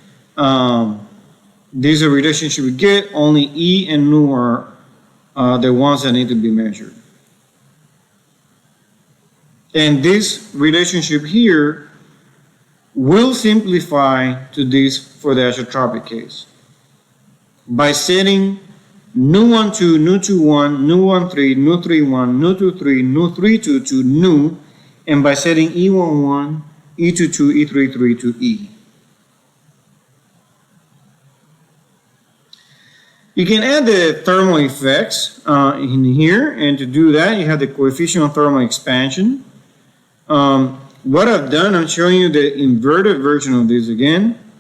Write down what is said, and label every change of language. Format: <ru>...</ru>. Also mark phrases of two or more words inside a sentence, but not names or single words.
<en>This is a relationship we get. Only E and nu are the ones that need to be measured. And this relationship here will simplify to this for the isotropic case. By setting nu1 2, nu2 1, nu1 3, nu3 1, nu2 3, nu3 2 to nu, and by setting E1 1, E2 2, E3 3 to E. You can add the thermal effects in here, and to do that, you have the coefficient of thermal expansion. What I've done, I'm showing you the inverted version of this again.</en>